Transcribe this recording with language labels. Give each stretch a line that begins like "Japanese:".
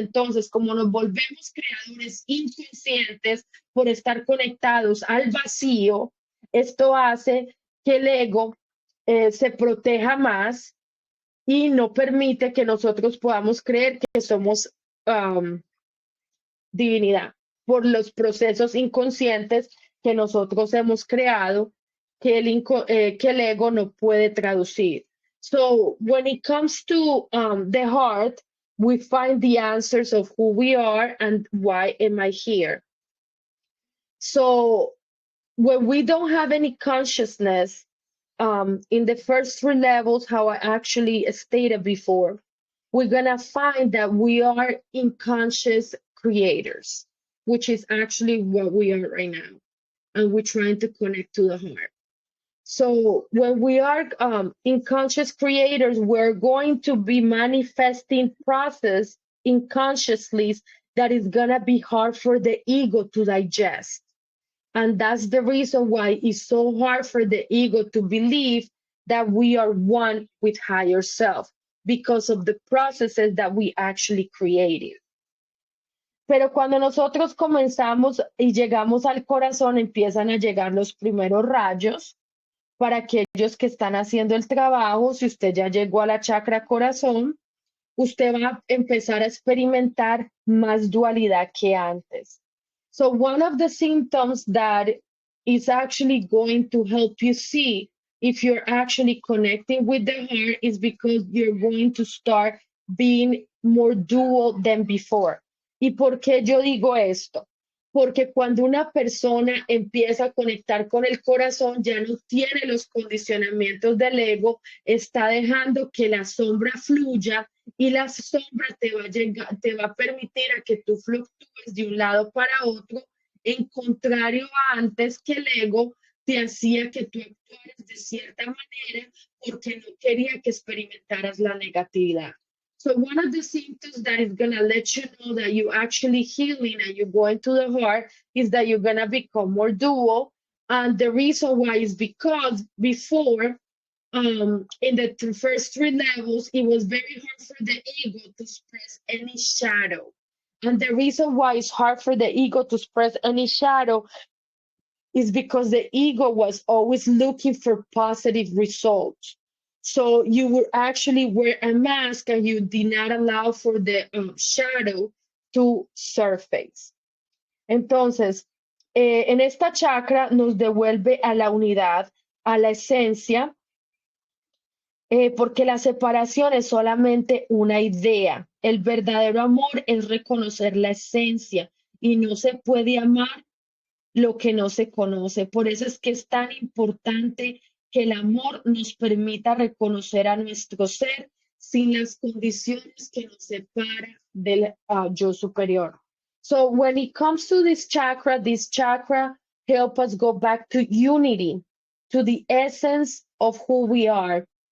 Spanish: Entonces, como nos volvemos creadores inconscientes por estar conectados al vacío, esto hace que el ego se proteja más y no permite que nosotros podamos creer que somos divinidad por los procesos inconscientes que nosotros hemos creado que el ego no puede traducir.
English: So when it comes to the heart, we find the answers of who we are and why am I here. So when we don't have any consciousness, in the first 3 levels, how I actually stated before, we're gonna find that we are unconscious creators, which is actually what we are right now. And we're trying to connect to the heart. So when we are unconscious creators, we're going to be manifesting process unconsciously that is gonna be hard for the ego to digest. And that's the reason why it's so hard for the ego to believe that we are one with higher self because of the processes that we actually created.
Spanish: Pero cuando nosotros comenzamos y llegamos al corazón, empiezan a llegar los primeros rayos. Para aquellos que están haciendo el trabajo, si usted ya llegó a la chakra corazón, usted va a empezar a experimentar más dualidad que antes.
English: So one of the symptoms that is actually going to help you see if you're actually connecting with the heart, is because you're going to start being more dual than before.
Spanish: ¿Y por qué yo digo esto? Porque cuando una persona empieza a conectar con el corazón, ya no tiene los condicionamientos del ego, está dejando que la sombra fluya y la sombra te va a permitir a que tú fluctúes de un lado para otro, en contrario a antes que el ego te hacía que tú actuaras de cierta manera porque no quería que experimentaras la negatividad.
English: So one of the symptoms that is going to let you know that you actually healing and you're going to the heart is that you're going to become more dual. And the reason why is because before, in the first 3 levels, it was very hard for the ego to express any shadow. And the reason why it's hard for the ego to express any shadow is because the ego was always looking for positive results. So you would actually wear a mask and you did not allow for the shadow to surface.
Spanish: Entonces, en esta chakra nos devuelve a la unidad, a la esencia, porque la separación es solamente una idea. El verdadero amor es reconocer la esencia y no se puede amar lo que no se conoce. Por eso es que es tan importante que el amor nos permita reconocer a nuestro ser sin las condiciones que nos separan del yo superior.
English: So when it comes to this chakra help us go back to unity, to the essence of who we are.